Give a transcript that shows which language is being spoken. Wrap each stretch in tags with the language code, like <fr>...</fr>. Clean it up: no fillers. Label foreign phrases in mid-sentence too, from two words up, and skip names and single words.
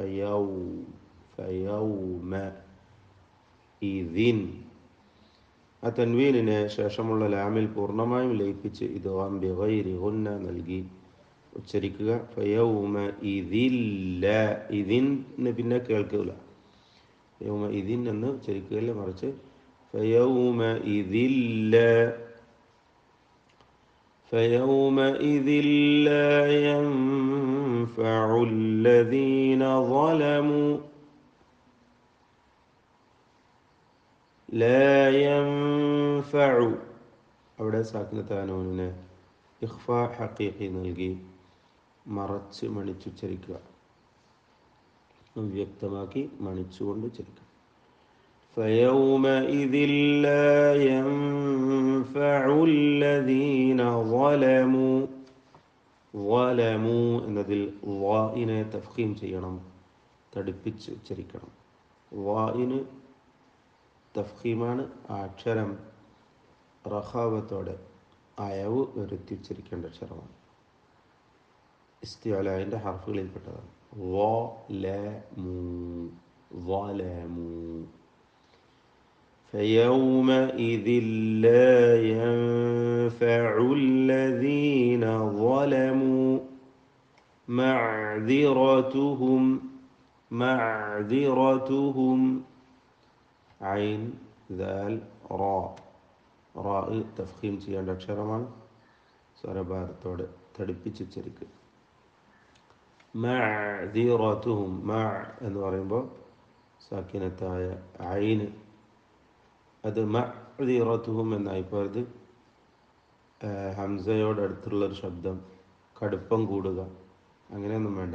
<ml>ഫയൗമഇദിൻ, ആ തൻവീനിനെ ശേഷമുള്ള ലാമിൽ പൂർണ്ണമായും ലയിപ്പിച്ച്</ml> <ar>إدغام بغير غنة</ar> <ml>നൽകി ഉച്ചരിക്കുക. ഫയൗമഇദില്ല, ഇതിന് പിന്നെ കേൾക്കില്ല, ഫയൗമഇദിൻ എന്ന് ഉച്ചരിക്കുകയല്ല, മറിച്ച് ഫയൗമഇദില്ല</ml> <ar>فيومئذ لا ينفع الذين ظلموا لا ينفع,</ar> <ml>അവിടെ സാക്കിനത്തായ നൂനിനെ</ml> <ar>إخفاء حقيقي</ar> <ml>നൽകി മറച്ച് മണിച്ചുച്ചരിക്കുക, വ്യക്തമാക്കി മണിച്ചുകൊണ്ട് ഉച്ചരിക്കുക.</ml> <ar>فيومئذ لا ينفع الذين ظلموا</ar> <ml>എന്നതിൽ ളാഇനെ തഫ്ഖീം ചെയ്യണം, തടിപ്പിച്ച് ഉച്ചരിക്കണം. ളാഇന് തഫ്ഖീമാണ്, ആ അക്ഷരം റഖാവത്തോടെ അയവ് വരുത്തി ഉച്ചരിക്കേണ്ട അക്ഷരമാണ്. ഇസ്തിഅലാഇൻ്റെ ഹർഫുകളിൽപ്പെട്ടതാണ്.</ml> <ar>ظلموا فيومئذ لا ينفع الذين ظلموا معذرتهم عين ذال</ar> <ml>റാ തഫ്ഖീം ചെയ്യേണ്ട അക്ഷരമാണ്. സ്വരഭാരത്തോടെ തടിപ്പിച്ചുച്ചരിക്കുക. മഅദിറതുഹും, എന്ന് പറയുമ്പോൾ സാക്കിനത്തായ ഐന് അത് മഅദിറതുഹും എന്നായിപ്പോയത് ഹംസയോടടുത്തുള്ളൊരു ശബ്ദം, കടുപ്പം കൂടുക, അങ്ങനെയൊന്നും വേണ്ട.</ml>